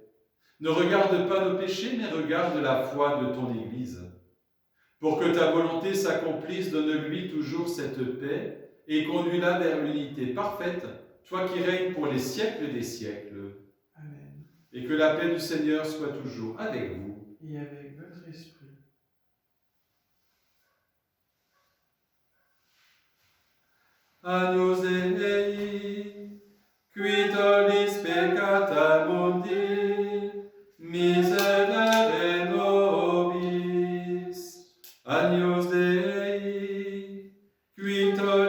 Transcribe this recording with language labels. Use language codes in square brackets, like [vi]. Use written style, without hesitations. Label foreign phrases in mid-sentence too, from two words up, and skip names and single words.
[fr] Ne regarde pas nos péchés, mais regarde la foi de ton Église. Pour que ta volonté s'accomplisse, donne-lui toujours cette paix et conduis-la vers l'unité parfaite, toi qui règnes pour les siècles des siècles. Amen. Et que la paix du Seigneur soit toujours avec vous. Et avec votre esprit. [la] Agnus Dei, qui tollis peccata mundi, miserere nobis. Agnus Dei, qui